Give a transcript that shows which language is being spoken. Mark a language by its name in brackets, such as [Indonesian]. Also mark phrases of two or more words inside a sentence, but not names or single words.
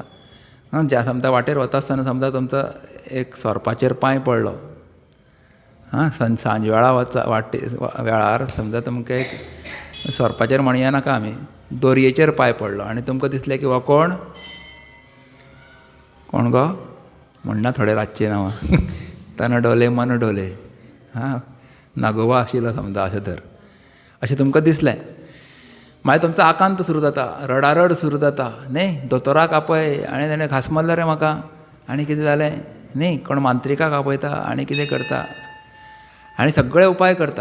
[Konkani] ज्या समजा वाटेर वता आसतना समजा तुमचो एक सोरपाचेर पांय पडलो, सांज वेळा वेळार समजा तुमकां एक सोरपाचेर म्हणया नाका आमी, दोरयेचेर पांय पडलो आनी तुमकां दिसलें की हो कोण गो म्हणना थोडे रातचे नांवां तन डोले मन डोले, नागोबा आशिल्लो समजा अशें तर, अशें तुमकां दिसलें. मागीर तुमचो आकांत सुरू जाता, रडारड सुरू जाता न्ही. दोतोराक आपय आनी ताणें घास मारलो रे म्हाका, आनी कितें जालें न्ही. कोण मांत्रिकाक आपयता आनी कितें करता आनी सगळे उपाय करता.